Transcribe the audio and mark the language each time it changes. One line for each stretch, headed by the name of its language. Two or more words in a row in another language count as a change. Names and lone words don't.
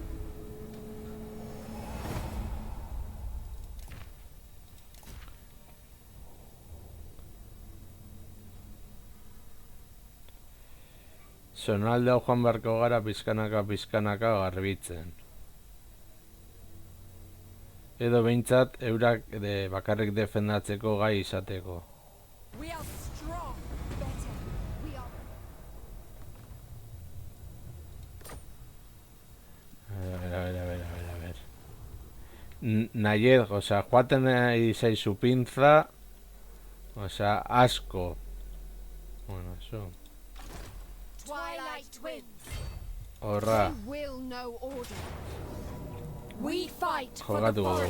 Basque: Zonalde hau joan beharko gara pizkanaka garbitzen. Edo behintzat eurak bakarrik defendatzeko gai izateko.
English: We are strong. Better. We are.
Spanish: A ver.
Basque: Naied, osea, joaten nahi zaizu pintza, osea, asko.
Spanish: Bueno, eso.
English: Twilight Twins.
Basque: Horra,
English: They will know order. We fight for the
Basque: jokatuko dugu.